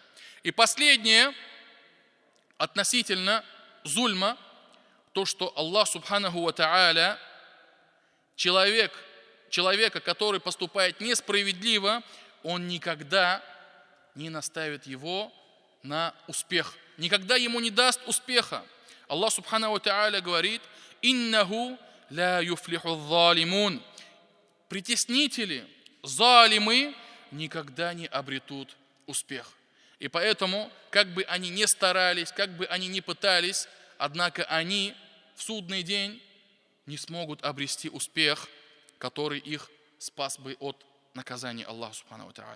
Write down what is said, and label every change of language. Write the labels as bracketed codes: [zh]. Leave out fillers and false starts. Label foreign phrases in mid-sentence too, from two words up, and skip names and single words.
[ru] И последнее, относительно зульма, то, что Аллах [ar] سبحانه وتعالى [ru] человека, который поступает несправедливо, Он никогда не наставит его на успех, никогда ему не даст успеха. Аллах [ar] سبحانه وتعالى [ru] говорит: [ar] «إنه لا يفلح الظالمون». [ru] Притеснители, залимы никогда не обретут успех. И поэтому, как бы они ни старались, как бы они ни пытались, однако они в судный день не смогут обрести успех, который их спас бы от наказания Аллаха [ar] سبحانه وتعالى.